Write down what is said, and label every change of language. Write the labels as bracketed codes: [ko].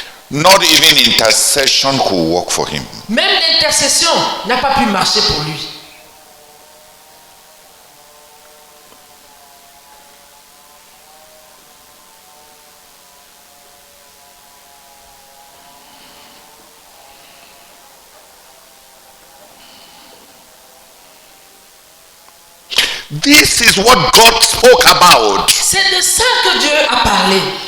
[en] Not even intercession could work for him. [fr] Même l'intercession n'a pas pu marcher pour lui. [en] This is what God spoke about. [fr] C'est de ça que Dieu a parlé.